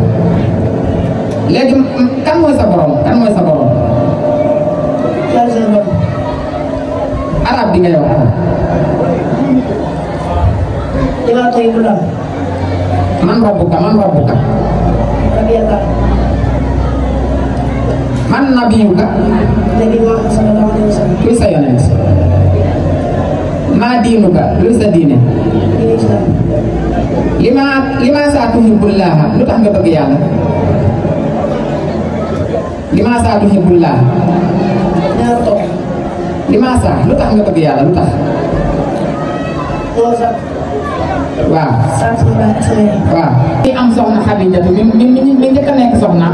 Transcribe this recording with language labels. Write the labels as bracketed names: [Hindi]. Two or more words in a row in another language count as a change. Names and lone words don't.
[Wolof] léegi kan mooy sa borom kan mooy sa borom. yàlla seen borom. arab bi ngay wax lima koy bulan [Arabic] من ربك من نبيك نبي محمد صلى الله عليه وسلم [Wolof] kuy sa yonent [Arabic] ما دينك [Wolof] luy sa diine [Arabic] لماذا تحب الله [Wolof] lu tax nga bëgg yàlla [Arabic] لماذا تحب الله [Wolof] lima saa lu tax nga bëgg yàlla lu tax waaw waaw ki am soxna Xadijatu mi njëkk a nekk soxnaam